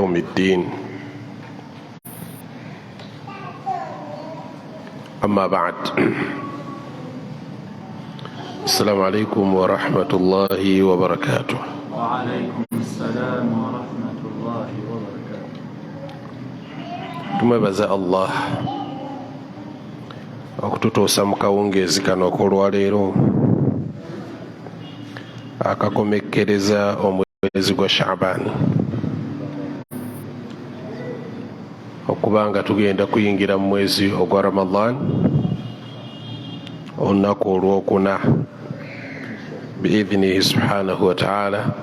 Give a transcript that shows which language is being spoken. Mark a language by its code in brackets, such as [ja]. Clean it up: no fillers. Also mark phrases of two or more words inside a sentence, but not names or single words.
[ar] يوم الدين. أما بعد، السلام عليكم ورحمة الله وبركاته. وعليكم السلام ورحمة الله وبركاته. [lg] Tumebaza Allah okututuusa mu kawungeezi kano olwaleero akakomekkereza omwezi gwa Sha'ban, okuba nga tugenda kuyingira mu mwezi ogwa Ramadan olunaku olwokuna [ar] بإذنه سبحانه وتعالى.